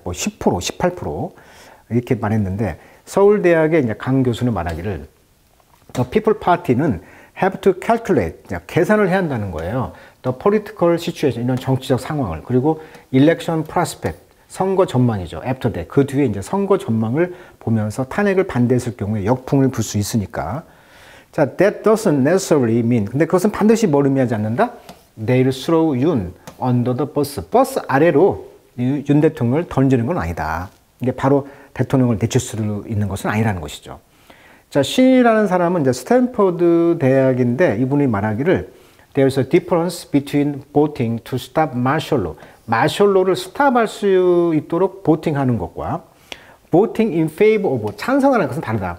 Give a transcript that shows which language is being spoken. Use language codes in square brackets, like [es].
[ko] 뭐 10%, 18% 이렇게 말했는데 서울대학의 이제 강 교수는 말하기를 The People Party는 [en] have to calculate, [ko] 계산을 해야 한다는 거예요. [en] The political situation, [ko] 이런 정치적 상황을 그리고 [en] election prospect, [ko] 선거 전망이죠. [en] After that, [ko] 그 뒤에 이제 선거 전망을 보면서 탄핵을 반대했을 경우에 역풍을 불 수 있으니까. [en] 자, that doesn't necessarily mean. [ko] 근데 그것은 반드시 뭘 의미하지 않는다? [en] They'll throw 윤 under the bus. [ko] 버스 아래로 윤 대통령을 던지는 건 아니다. 이게 바로 대통령을 내칠 수 있는 것은 아니라는 것이죠. 자, 신이라는 사람은 이제 스탠퍼드 대학인데 이분이 말하기를 [en] There's a difference between voting to stop martial law. [ko] martial law를 스탑할 수 있도록 보팅하는 것과 [en] voting in favor of [ko] 찬성하는 것은 다르다.